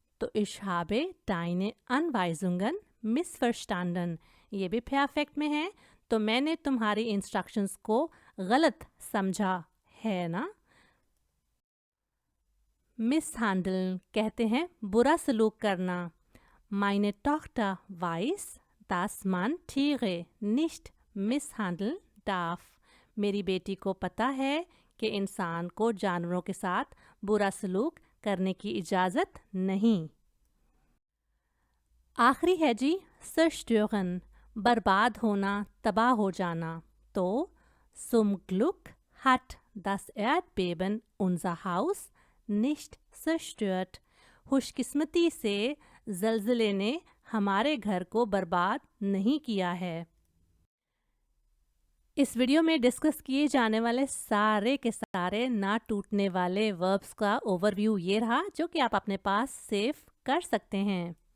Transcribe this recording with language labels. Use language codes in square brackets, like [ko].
[hi] तो [de] Ich habe deine Anweisungen missverstanden, [hi] ये भी परफेक्ट में है, तो मैंने तुम्हारी इंस्ट्रक्शंस को गलत समझा है ना। मिसहैंडल कहते हैं बुरा सलूक करना। [de] Meine Tochter weiß, dass man Tiere nicht misshandeln darf। [hi] मेरी बेटी को पता है कि इंसान को जानवरों के साथ बुरा सलूक करने की इजाज़त नहीं। आखिरी है जी zerstören, बर्बाद होना, तबाह हो जाना। [de] तो Zum Glück hat das Erdbeben unser Haus nicht zerstört। [hi] खुशकिस्मती से ज़लज़ले ने हमारे घर को बर्बाद नहीं किया है। इस वीडियो में डिस्कस किए जाने वाले सारे के सारे ना टूटने वाले वर्ब्स का ओवरव्यू ये रहा, जो कि आप अपने पास सेव कर सकते हैं।